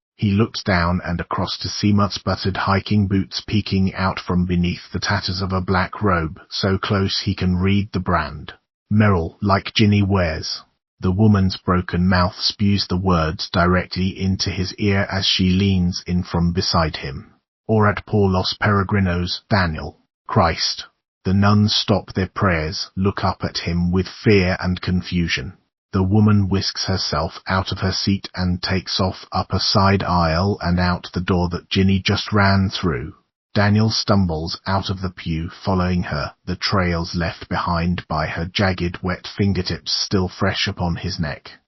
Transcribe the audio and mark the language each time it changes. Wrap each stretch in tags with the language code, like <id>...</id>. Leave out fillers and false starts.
<en>He looks down and across to see mud-sputtered hiking boots peeking out from beneath the tatters of a black robe, so close he can read the brand. Merrill, like Ginny wears. The woman's broken mouth spews the words directly into his ear as she leans in from beside him.</en> <es>Orad por los peregrinos, Daniel.</es> <en>Christ. The nuns stop their prayers, look up at him with fear and confusion. The woman whisks herself out of her seat and takes off up a side aisle and out the door that Ginny just ran through. Daniel stumbles out of the pew following her, the trails left behind by her jagged wet fingertips still fresh upon his neck.</en>